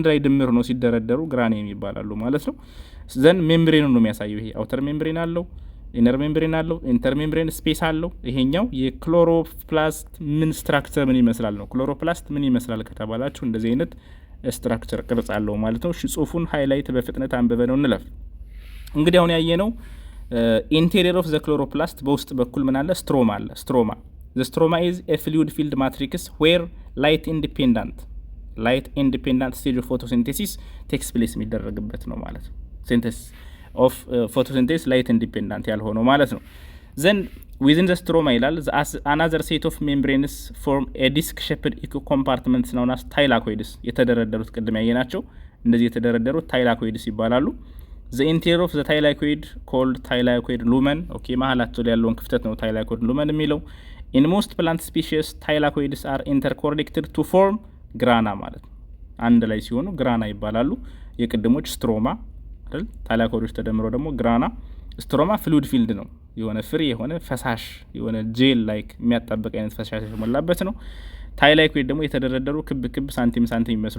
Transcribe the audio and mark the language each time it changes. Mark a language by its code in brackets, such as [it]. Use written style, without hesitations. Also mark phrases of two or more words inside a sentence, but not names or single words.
[am] ላይ ድምር ነው ሲደረደሩ ግራኒየም ይባላሉ ማለት ነው። [en] then membrane [am] ነው የሚያሳየው። ይሄ [en] outer membrane [am] አለው፣ [en] inner membrane [am] አለው፣ [en] inter membrane space [am] አለው። ይሄኛው የክሎሮፕላስት ምን ስትራክቸር ምን ይመስላል ነው። ክሎሮፕላስት ምን ይመስላል ከተባላችሁ እንደዚህ አይነት ስትራክቸር ቅርጽ አለው ማለት ነው። ጽሁፉን ሃይላይት በፍጥነት አንብበ ነው እንለፍ። እንግዲህ አሁን ያየነው [en] interior of the chloroplast [am] በውስጥ በኩል ምን አለ? ስትሮማ አለ። [en] ስትሮማ the stroma is a fluid filled matrix where light independent stage of photosynthesis takes place [am] የሚደረግበት ነው ማለት ነው። [en] synthesis of photosynthesis light independent [am] ያልሆነው ማለት ነው። [en] then within the stroma ይላል another set of membranes form a disc shaped compartments known as thylakoids [am] የተደረደሩት ቅድም ያየናቸው እንደዚህ የተደረደሩት ታይላኮይድስ ይባላሉ። [en] the interior of the thylakoid called thylakoid lumen okay [am] መሀላቸው ላይ ያለውን ክፍተት ነው [en] thylakoid lumen የሚለው። in most plant species thylakoids are interconnected to form grana [am] ማለት ነው። አንድ ላይ ሲሆኑ ግራና ይባላሉ። የቅድሞች ስትሮማ አይደል? ታይላኮይዶች ተደምረው ደግሞ ግራና። ስትሮማ [en] fluid filled [am] ነው፣ የሆነ ፍሪ የሆነ ፈሳሽ የሆነ [en] gel like [am] የሚያጣበቅ አይነት ፈሳሽ የተሞላበት ነው። ታይላኮይድ ደግሞ የተደረደሩ ክብ ክብ ሳንቲም የሚመስሉ